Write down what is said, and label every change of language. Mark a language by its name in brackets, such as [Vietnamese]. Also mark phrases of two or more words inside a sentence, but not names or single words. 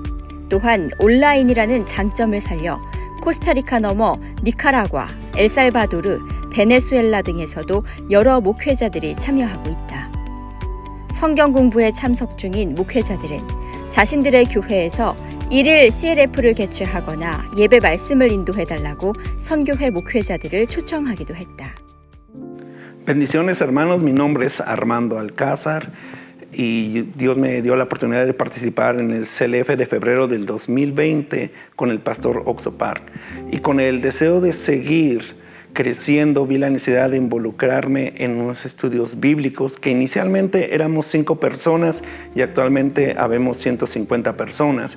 [Korean] 또한 온라인이라는 장점을 살려 코스타리카 넘어 니카라과, 엘살바도르, 베네수엘라 등에서도 여러 목회자들이 참여하고 있다. 성경 공부에 참석 중인 목회자들은 자신들의 교회에서 1일 CLF를 개최하거나 예배 말씀을 인도해달라고 선교회 목회자들을 초청하기도 했다. [Spanish] Bendiciones hermanos, mi nombre es Armando Alcázar y Dios me dio la oportunidad de participar en el CLF de febrero del 2020 con el pastor Oxupar y con el deseo de seguir creciendo vi la necesidad de involucrarme en unos estudios bíblicos que inicialmente éramos 5 personas y actualmente habemos 150 personas.